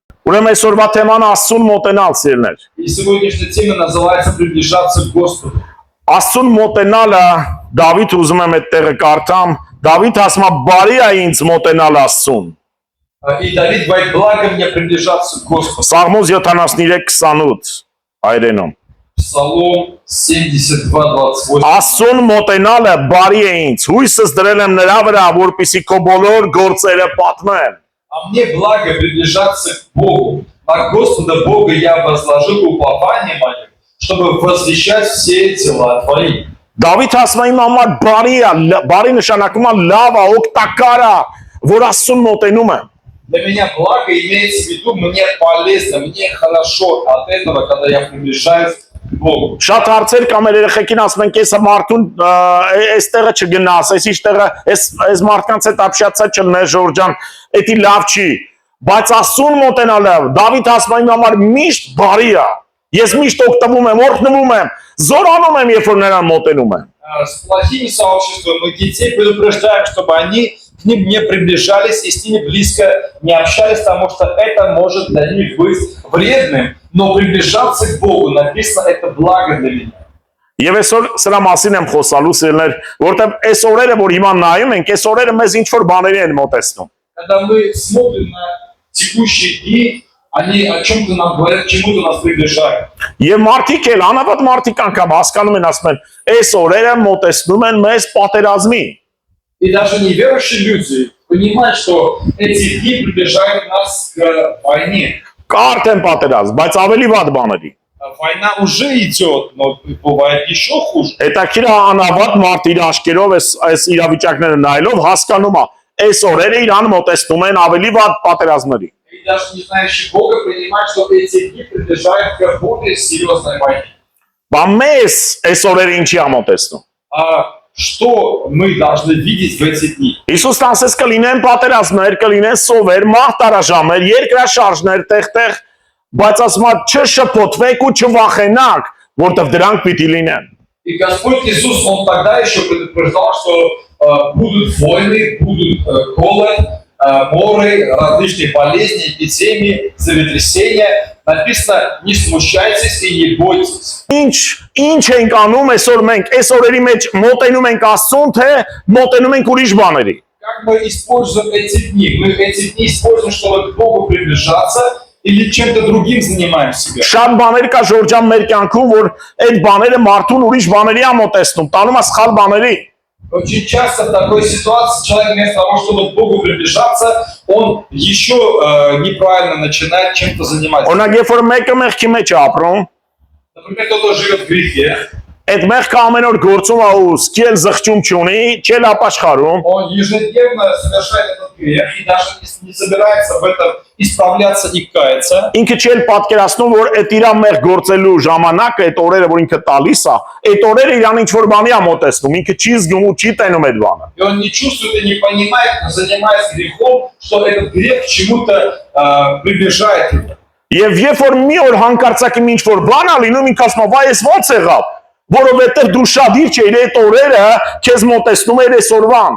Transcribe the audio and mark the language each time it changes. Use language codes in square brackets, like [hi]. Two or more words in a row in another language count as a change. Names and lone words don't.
[hy] Ուրեմն այսօրվա թեման Աստծուն մոտենալ, սիրներ։ [ru] И сегодняшняя тема называется «Приближаться к Господу». [hy] Աստծուն մոտենալը Դավիթ ուզում եմ այդ տեղը կարդամ, Դավիթ ասում է բարի է ինձ մոտենալ Աստծուն։ [ru] И Давид говорит: благо мне приближаться к Господу. [hy] Սաղմոս 73:28 հայերենում։ [ru] Псалом 72:28. [hy] Աստծուն մոտենալը բարի է ինձ, հույսս դրել եմ նրա վրա, որպեսզի քո բոլոր գործերը պատմեմ։ [ru] А мне благо приближаться к Богу. На Господа Бога я возложил упование мое, чтобы возвещать все дела твои. [hy] Դավիթ ասում է իմ համար բարի է, բարի նշանակում է լավ է, օգտակար է, որ Աստծուն մոտենում եմ։ [ru] Для меня благо имеется в виду, мне полезно, мне хорошо от этого, когда я приближаюсь к Богу. [hy] Շատ հարցեր կամ երեխեքին ասում են, կեսը մարդուն այստեղը չգնաս, այս իշտեղը, այս մարդկանց հետ ապշացա չլնես Ժորժան, էդի լավ չի, բայց Աստծուն մոտենալը, Դավիթ ասում է իմ համար միշտ բարի է, ես միշտ օգտվում եմ, օրհնվում եմ, զորանում եմ, երբ որ նրան մոտենում եմ։ [ru] С плохими сообществами мы детей предупреждаем, чтобы они к ним не приближались и с ними близко не общались, потому что это может для них быть вредным. Но приближаться к Богу, написано, это благо для меня. [hy] Եվ այսօր սրա մասին եմ խոսալու սիրներ, որտեղ այս օրերը, որ հիմա նայում ենք, այս օրերը մեզ ինչ-որ բաների են մոտեցնում։ [ru] Когда мы смотрим на текущие дни, они о чем-то нам говорят, к чему-то нас приближают. [hy] Եվ մարդիկ էլ, անավատ մարդիկ անգամ հասկանում են, ասում են, այս օրերը մոտեցնում են մեզ պատերազմի։ [ru] И даже неверующие люди понимают, что эти дни приближают нас к войне. [hy] Կարդ են պատերազմ, բայց ավելի վատ բաների։ [ru] Война уже идет, но бывает еще хуже. [hy] Հետաքրքիր է անավատ մարդ իր աշկերով այս իրավիճակները նայելով հասկանում է, այս օրերը իրան մոտեցնում են ավելի վատ պատերազմների։ [ru] И даже не знающий Бога понимает, что эти дни приближают к более серьезной войне. [hy] Բա մեզ այս օրերը ինչի է մոտեցնում։ [ru] А что мы должны видеть в эти дни? [hy] Հիսուսն ասես կլինեն պատերազմներ, կլինեն սովեր, մահտարաժամեր, երկրաշարժներ տեղ-տեղ, բայց ասում է չշփոթվեք ու չվախենաք, որտեղ դրանք պիտի լինեն։ [ru] И Господь Иисус, Он тогда еще предупреждал, что будут войны, будут голод, моры, различные болезни, эпидемии, землетрясения. Написано: не смущайтесь и не бойтесь. [hy] Ինչ ենք անում այսօր մենք, այս օրերի մեջ մոտենում ենք Աստծուն, թե մոտենում ենք ուրիշ բաների։ [ru] Как мы используем эти дни? Мы эти дни используем, чтобы к Богу приближаться, или чем-то другим занимаем себя? [hy] Շատ բաներ կա Ժորժան մեր կյանքում, որ այդ բաները մարդուն ուրիշ բաների է մոտեցնում, տանում է սխալ բաների։ [ru] Очень часто в такой ситуации человек вместо того, чтобы к Богу приближаться, он еще неправильно начинает чем-то заниматься. [hy] Օրինակ, երբ որ մեկը մեղքի մեջ է ապրում, [ru] Например, кто-то живет в грехе, [hy] այդ մեղքը ամեն օր գործում է ու սկել զղջում չունի, չել ապաշխարում, [ru] он ежедневно совершает этот грех и даже не собирается в этом исправляться и каяться. [hy] ինքը չել պատկերացնում, որ այդ իր մեղ գործելու ժամանակը, այդ օրերը, որ ինքը տալիս է, այդ օրերը իրան ինչ-որ բանի է մոտեցնում, ինքը չի զգում ու չի տենում այդ բանը։ [ru] И он не чувствует и не понимает, занимаясь грехом, что этот грех к чему-то приближает его. [hy] Եվ երբ որ մի օր հանկարծակի ինչ-որ բան է լինում, ինքը ասում է, վայ, ես ո՞նց եղավ, որովհետև դու շատ իր չէիր այդ օրերը քեզ մոտեցնում էր այս օրվան։